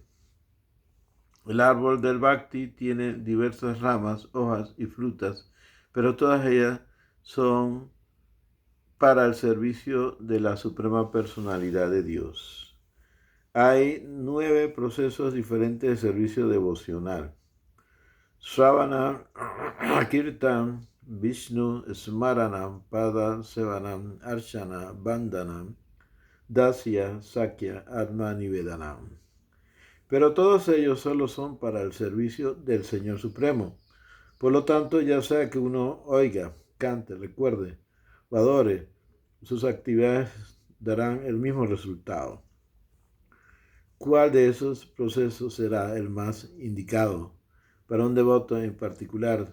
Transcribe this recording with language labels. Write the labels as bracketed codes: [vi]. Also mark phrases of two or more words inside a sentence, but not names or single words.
[es] El árbol del Bhakti tiene diversas ramas, hojas y frutas, pero todas ellas son para el servicio de la Suprema Personalidad de Dios. Hay 9 procesos diferentes de servicio devocional: [sa] Sravana, Kirtan, Vishnu, Smaranam, Pada, Sevanam, Archana, Bandhanam, Dasya, Sakya, Atma, Nivedanam. [es] Pero todos ellos solo son para el servicio del Señor Supremo. Por lo tanto, ya sea que uno oiga, cante, recuerde o adore, sus actividades darán el mismo resultado. ¿Cuál de esos procesos será el más indicado para un devoto en particular?